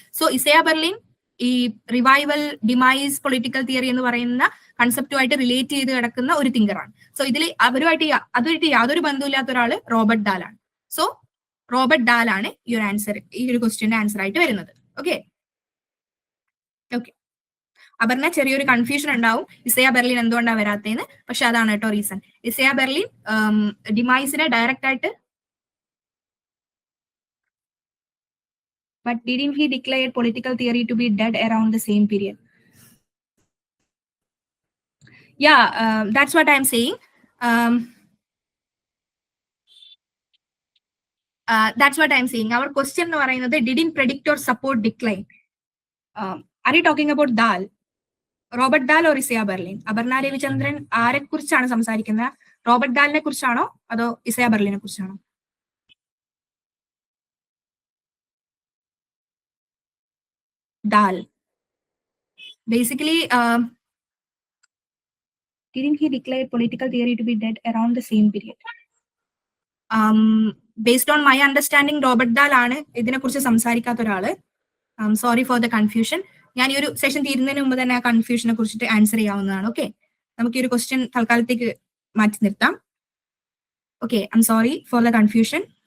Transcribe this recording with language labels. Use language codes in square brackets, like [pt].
[ml] So ഇസയ Berlin ഈ revival, demise, political theory എന്ന് പറയുന്ന കൺസെപ്റ്റുമായിട്ട് റിലേറ്റ് ചെയ്ത് കിടക്കുന്ന ഒരു തിങ്കറാണ്. സോ ഇതിൽ അതുമായിട്ട് യാതൊരു ബന്ധമില്ലാത്ത ഒരാള് റോബർട്ട് ഡാൽ ആണ്. സോ റോബർട്ട് ഡാൽ ആണ് ഈ ഒരു ആൻസർ, ഈ ഒരു ക്വസ്റ്റ്യന്റെ ആൻസർ ആയിട്ട് വരുന്നത്. ഓക്കെ, അപർണ ചെറിയൊരു കൺഫ്യൂഷൻ ഉണ്ടാവും ഇസയ ബെർലിൻ എന്തുകൊണ്ടാണ് വരാത്തതെന്ന്. പക്ഷെ അതാണ് കേട്ടോ റീസൺ. ഇസയ ബെർലിൻ ഡിമൈസിനെ ഡയറക്റ്റ് ആയിട്ട് [en] but didn't he declare political theory to be dead around the same period? Yeah, that's what I'm saying. That's what I'm saying. Our question [ml] എന്ന് പറയുന്നത് [en] didn't predict or support decline. Are you talking about Dal? Robert Dahl or Isaiah Berlin? [ml] Aparna Ravichandran ആരെ കുറിച്ചാണ് സംസാരിക്കുന്നത്? Robert ഡാലിനെ കുറിച്ചാണോ അതോ ഇസയ ബെർലിനെ കുറിച്ചാണോ? Dal. Basically, didn't he declare political theory to be dead around the same period? [en] Based on my understanding, [ml] Robert dal ആണ് ഇതിനെ കുറിച്ച് സംസാരിക്കാത്ത ഒരാള്. [en] Sorry for the confusion. [ml] ഞാൻ ഈ ഒരു സെഷൻ തീരുന്നതിന് മുമ്പ് തന്നെ ആ കൺഫ്യൂഷനെ കുറിച്ചിട്ട് ആൻസർ ചെയ്യാവുന്നതാണ്. ഓക്കെ, നമുക്ക് ഈ ഒരു ക്വസ്റ്റ്യൻ തൽക്കാലത്തേക്ക് മാറ്റി നിർത്താം. [en] Okay, I'm sorry for the confusion.